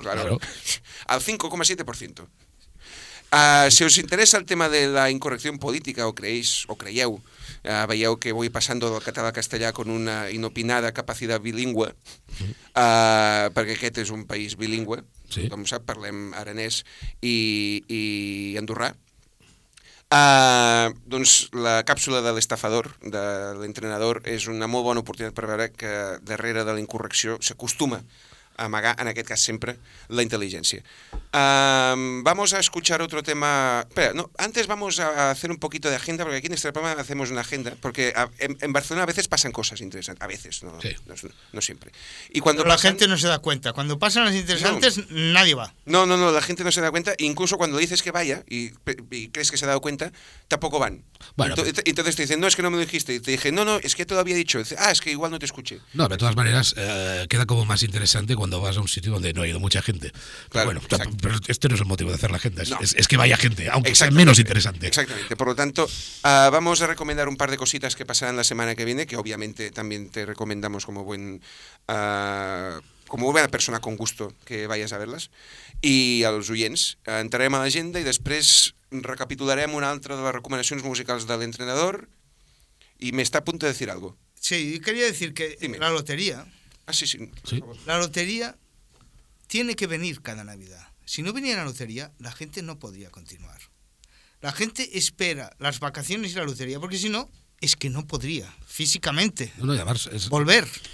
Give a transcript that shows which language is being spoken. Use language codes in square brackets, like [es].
[es] Claro. Al 5,7%. Si os interesa el tema de la incorrección política, o [ca] creíeu, veieu que [es] voy pasando del català al castellà con una inopinada capacidad bilingüe, porque [ca] aquest [es] es un país bilingüe, sí. [ca] Com sap, parlem aranès i andorrà. Doncs la càpsula de l'estafador, de l'entrenador, és una molt bona oportunitat per veure que darrere de la incorrecció s'acostuma a amagar, en aquest cas sempre, la intel·ligència. [es] Vamos a escuchar otro tema. Espera, no, antes vamos a hacer un poquito de agenda, porque aquí en este programa hacemos una agenda, porque en Barcelona a veces pasan cosas interesantes, a veces, no, sí. no siempre. Y cuando la gente no se da cuenta, cuando pasan las interesantes, no, nadie va. No, la gente no se da cuenta, incluso cuando dices que vaya y crees que se ha dado cuenta, tampoco van. Bueno, entonces te dicen, no, es que no me lo dijiste, y te dije, no, es que todavía he dicho, es que igual no te escuché. No, pero de todas maneras, queda como más interesante cuando vas a un sitio donde no ha ido mucha gente. Claro, pero bueno, pero este no es el motivo de hacer la agenda, es que vaya gente, aunque sea menos interesante. Exactamente, por lo tanto, vamos a recomendar un par de cositas que pasarán la semana que viene, que obviamente también te recomendamos como buena persona con gusto que vayas a verlas, y a los oyentes. [ca] Entrarem a l'agenda i després recapitularem una altra de les recomanacions musicals de l'entrenador, i m'està a punt de dir algo. [es] Sí, quería decir que dime. La lotería... Ah, sí, sí. ¿Sí? La lotería tiene que venir cada Navidad. Si no venía la lotería, la gente no podría continuar. La gente espera las vacaciones y la lotería, porque si no, es que no podría físicamente volver.